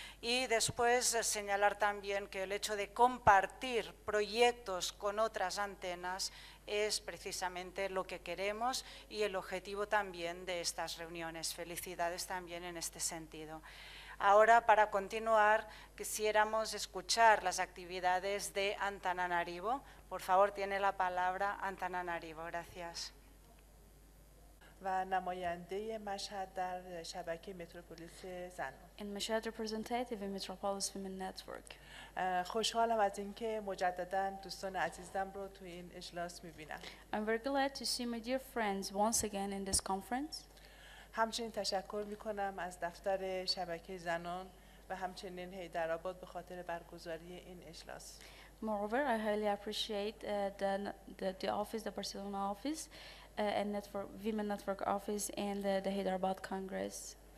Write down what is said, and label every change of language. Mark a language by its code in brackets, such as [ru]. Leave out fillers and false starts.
[es] Y después señalar también que el hecho de compartir proyectos con otras antenas es precisamente lo que queremos y el objetivo también de estas reuniones. Felicidades también en este sentido. Ahora, para continuar, quisiéramos escuchar las actividades de Antananarivo. Por favor, tiene la palabra Antananarivo. Gracias. [fa] و نماینده مشهد در شبکه متروپولیس زنان. [en] And Mashhad representative in Metropolis Women Network. [fa] خوشحالم از اینکه مجددا دوستان عزیزم رو تو این اجلاس می‌بینم. [en] I'm very glad to see my dear friends once again in this conference. [fa] همچنین تشکر می‌کنم از دفتر شبکه زنان و همچنین حیدرآباد به خاطر برگزاری این اجلاس. [en] Moreover, I highly appreciate the office, the Barcelona office, and Women Network office, and the Hyderabad Congress.